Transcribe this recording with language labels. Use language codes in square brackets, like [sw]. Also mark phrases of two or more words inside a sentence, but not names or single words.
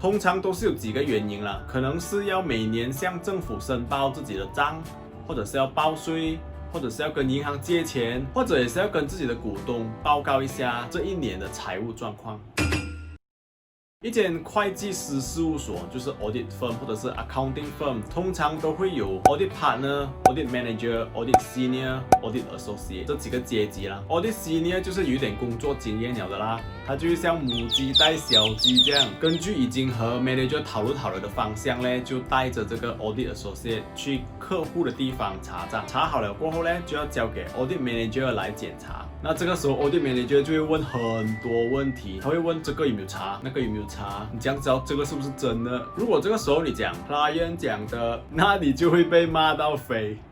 [zh] 通常都是有几个原因啦，可能是要每年向政府申报自己的账，或者是要报税，或者是要跟银行借钱，或者也是要跟自己的股东报告一下这一年的财务状况。一间会计师事务所就是 [en] audit firm [zh] 或者是 [en] accounting firm， [zh] 通常都会有 [en] audit partner、 audit manager、 audit senior、 audit associate [zh] 这几个阶级啦。 [en] audit senior [zh] 就是有点工作经验了的啦，他就像母鸡带小鸡这样，根据已经和 manager 讨论好了的方向呢，就带着这个 [en] audit associate [zh] 去客户的地方查账，查好了过后呢，就要交给 [en] audit manager [zh] 来检查。那这个时候 [en] audit manager [zh] 就会问很多问题，他会问这个有没有查，那个有没有查，你这样知道这个是不是真的？如果这个时候你讲 client 讲的，那你就会被骂到飞。